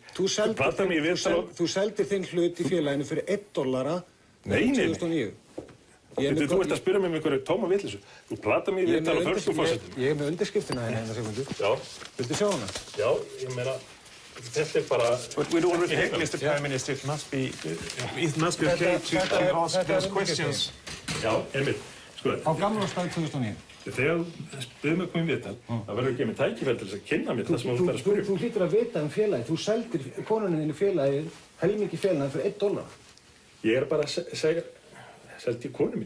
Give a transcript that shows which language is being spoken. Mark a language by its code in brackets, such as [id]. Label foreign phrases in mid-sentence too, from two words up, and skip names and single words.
[is] Þú seldir þinn hlut í félaginu fyrir $1 2009. Þú ert að spyrja mig einhverju tóma vitleysu. Þú plata mig í viðtal á förstu forsetum. Ég með undirskriftina hérna, Sigmundur. Já. Viltu sjá hana? Já, ég meina, þetta bara... [en] But with all respect, Mr. Prime Minister, it must be okay to ask those questions. [is] Já, einmitt. Sko, á gamlársdag 2009. Þegar þú spyrir mig að koma í viðtal, það verður ekki með tækifæri til þess að kynna mér það sem þú ætlar að spyrja. Þú hlýtur að vita félagið. Þú seldir konunni þínu félagið helmingi félagið fyrir $1. Ég er bara að segja... seldi konu mínu.